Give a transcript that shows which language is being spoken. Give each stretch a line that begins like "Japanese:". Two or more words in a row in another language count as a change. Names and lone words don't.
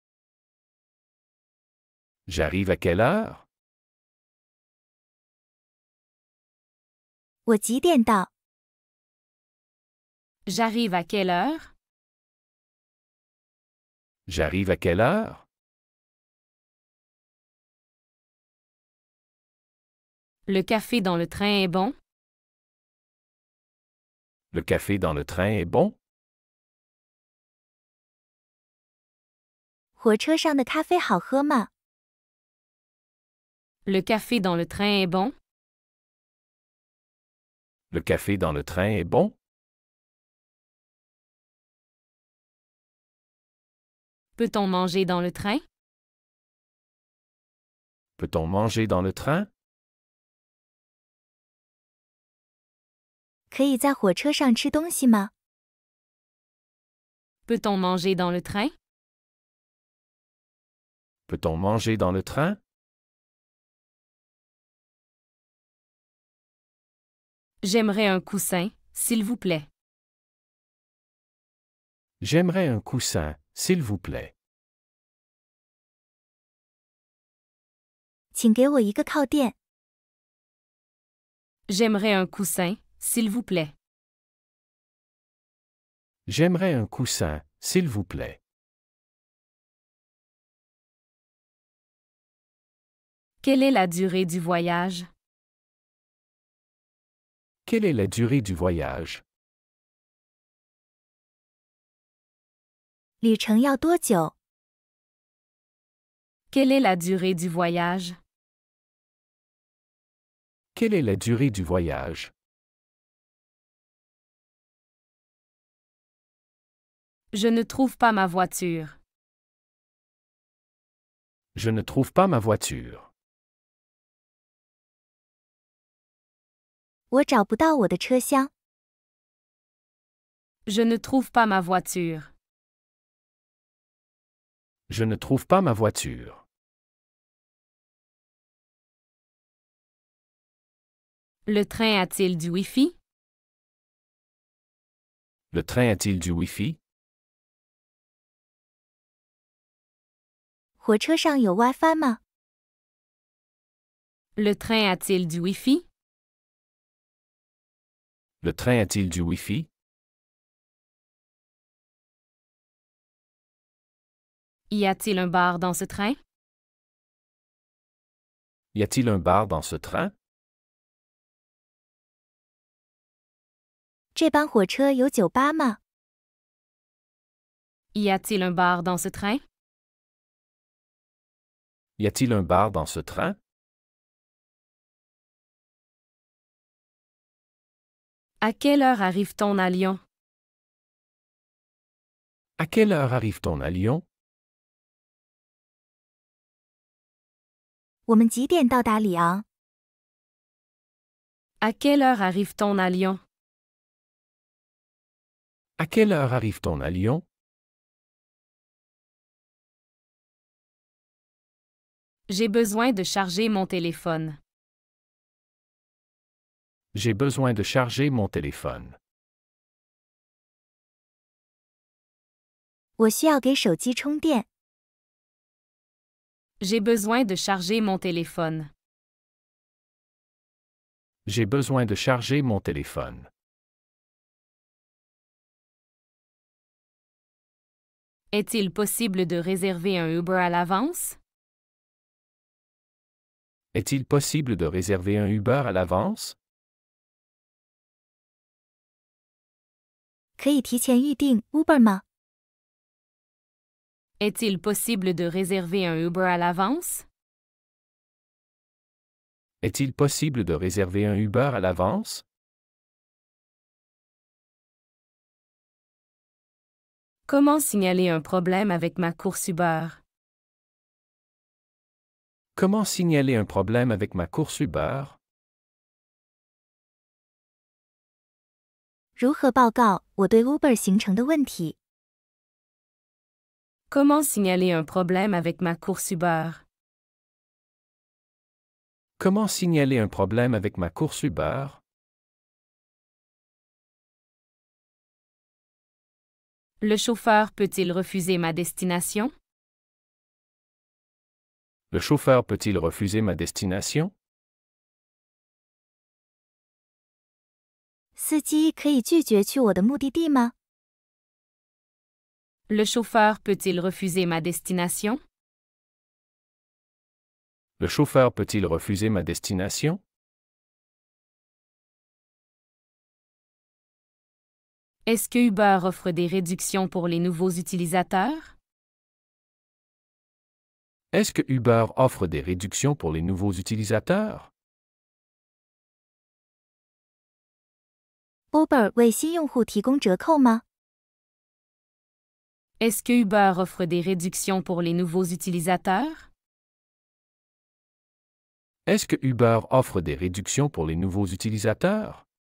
French: J'arrive à quelle heure?
Chinese: 我几点到？
French: J'arrive à quelle heure? J'arrive à quelle heure? Le café dans le train est bon? Le café dans le train est bon?
Chinese: 火车上的咖啡好喝吗？
French: Le café dans le train est bon? Le café dans le train est bon? Peut-on manger dans le train? Peut-on manger dans le train?
Chinese: 可以在火车上吃东西吗？
French: Peut-on manger dans le train? Peut-on manger dans le train? J'aimerais un coussin, s'il vous plaît. J'aimerais un coussin, s'il vous plaît.
Chinese: 请给我一个靠垫。
French: J'aimerais un coussin, s'il vous plaît. J'aimerais un coussin, s'il vous plaît. Quelle est la durée du voyage? Quelle est la durée du voyage?
Chinese: 旅程要多久？
French: Quelle est la durée du voyage? Quelle est la durée du voyage? Je ne trouve pas ma voiture. Je ne trouve pas ma voiture.
Chinese: 我找不到我的车厢。
French: Je ne trouve pas ma voiture. Je ne trouve pas ma voiture. Le train a-t-il du Wi-Fi? Le train a-t-il du Wi-Fi?
Chinese: 火车上有 WiFi 吗？
French: Le train a-t-il du Wi-Fi? Le train a-t-il du Wi-Fi? Y a-t-il un bar dans ce train? Y a-t-il un bar dans ce train?
Chinese: 这班火车有酒吧吗？
French: Y a-t-il un bar dans ce train? Y a-t-il un bar dans ce train? À quelle heure arrive-t-on à Lyon? À quelle heure arrive-t-on à Lyon?
Chinese: 我们几点到达里昂？
French: À quelle heure arrive-t-on à Lyon? À quelle heure arrive-t-on à Lyon? J'ai besoin de charger mon téléphone. J'ai besoin de charger mon téléphone.
Chinese: 我需要给手机充电。
French: J'ai besoin de charger mon téléphone. J'ai besoin de charger mon téléphone. Est-il possible de réserver un Uber à l'avance? Est-il possible de réserver un Uber à l'avance?
Chinese: 可以提前预订 Uber 吗？
French: Est-il possible de réserver un Uber à l'avance? Est-il possible de réserver un Uber à l'avance? Comment signaler un problème avec ma course Uber? Comment signaler un problème avec ma course Uber?
Chinese: 如何报告我对 Uber 行程的问题？
French: Comment signaler un problème avec ma course Uber? Comment signaler un problème avec ma course Uber? Le chauffeur peut-il refuser ma destination? Le chauffeur peut-il refuser ma destination?
Chinese: 司机可以拒绝去我的目的地吗？
French: Le chauffeur peut-il refuser ma destination? Le chauffeur peut-il refuser ma destination? Est-ce que Uber offre des réductions pour les nouveaux utilisateurs? Est-ce que Uber offre des réductions pour les nouveaux utilisateurs?
Chinese: Uber 为新用户提供折扣吗？
French: Est-ce que Uber offre des réductions pour les nouveaux utilisateurs? Est-ce que Uber offre des réductions pour les nouveaux utilisateurs?